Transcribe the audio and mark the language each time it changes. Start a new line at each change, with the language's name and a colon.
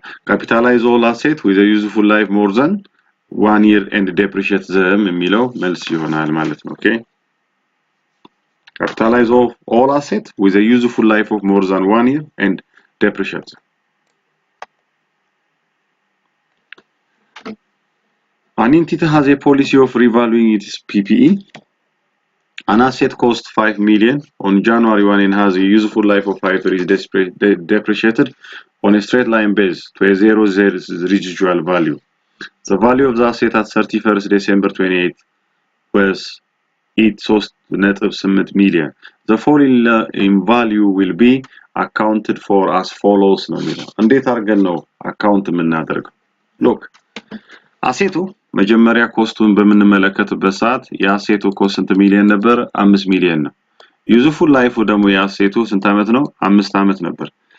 English: capitalize all asset with a useful life more than 1 year and depreciate them
Amharic: የሚለው መልስ ይሆናል ማለት ነው ኦኬ
English: capitalize all asset with a useful life of more than 1 year and depreciate An entity has a policy of revaluing its PPE. An asset cost 5 million on January 1 and has a useful life of 5 years depreciated on a straight line base to a zero residual value. The value of the asset at 31st December 28 was 3.8 million. The fall in value will be accounted for as follows
Amharic: ነው የሚለው እንዴት አድርገን ነው አካውንት የምናደርገው look አሴቱ መጀመሪያ ኮስቱን በመንመለከትበት ሰዓት የአሴቱ ኮስት ስንት ሚሊዮን ነበር 5 ሚሊዮን ነው ዩዝፉል ላይፉ ደግሞ የአሴቱ ስንት አመት ነው 5 አመት ነበር